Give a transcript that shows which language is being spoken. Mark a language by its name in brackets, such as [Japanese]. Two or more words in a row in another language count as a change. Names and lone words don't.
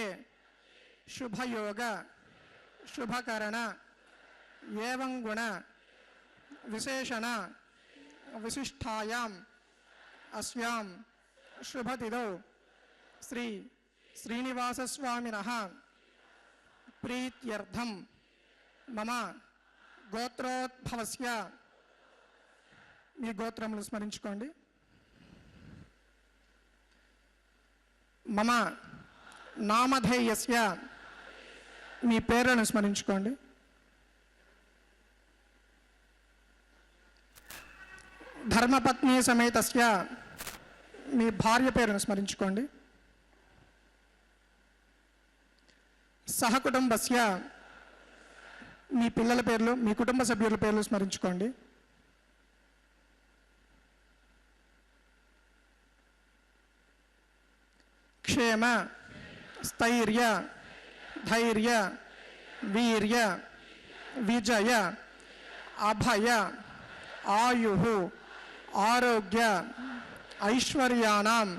[Sanskrit] शुभयोग शुभकरण एवं गुण विशेषण विशिष्टायाम् अस्यां शुभतिथौ श्री श्रीनिवासस्वामिनः प्रीत्यर्थं मम गोत्रोद्भवस्य [Telugu] మీ గోత్రములు స్మరించుకోండి. [Sanskrit] మమ నామధేయస్య [Telugu] మీ పేర్లను స్మరించుకోండి. [Sanskrit] ధర్మపత్ని సమేతస్య [Telugu] మీ భార్య పేరును స్మరించుకోండి. సహకుటుంబస్య మీ పిల్లల పేర్లు మీ కుటుంబ సభ్యుల పేర్లు స్మరించుకోండి. [Sanskrit] क्षेम स्थैर्य धैर्य वीर्य विजय अभय आयुः आरोग्य ऐश्वर्याणाम्